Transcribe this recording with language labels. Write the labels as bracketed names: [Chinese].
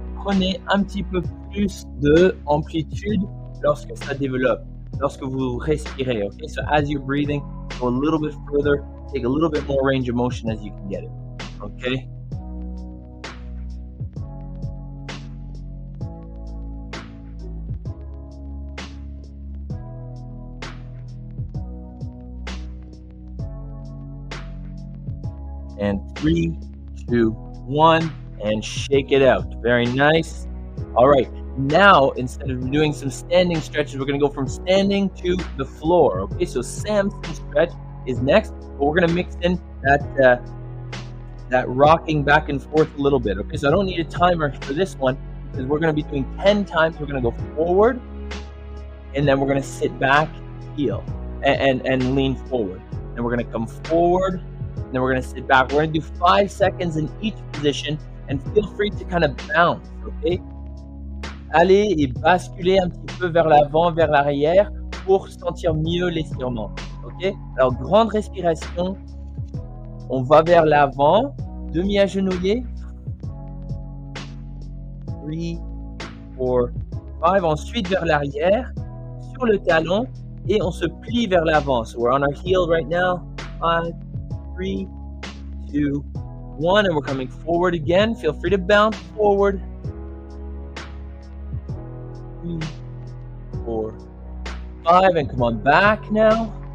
[French] Prenez un petit peu plus de amplitude lorsque ça développe, lorsque vous respirez. [English] Okay, so as you're breathing, go a little bit further, take a little bit more range of motion as you can get it. Okay. And 3, 2, 1, and shake it out. Very nice. All right. Now, instead of doing some standing stretches, we're going to go from standing to the floor. Okay, so Samson stretch is next, but we're going to mix in that rocking back and forth a little bit. Okay, so I don't need a timer for this one because we're going to be doing 10 times. We're going to go forward, and then we're going to sit back, heel, and lean forward. Then we're going to come forward. And then we're going to sit back. We're going to do 5 seconds in each position, and feel free to kind of bounce, okay? [French] Allez et basculez un petit peu vers l'avant, vers l'arrière pour sentir mieux l'étirement, ok? Alors, grande respiration. On va vers l'avant, demi-agenouillé. 3, 4, 5. Ensuite, vers l'arrière, sur le talon, et on se plie vers l'avant. [English] So we're on our heel right now. 5, 3, 2, 1, and we're coming forward again. Feel free to bounce forward. 3, 4, 5, and come on back now.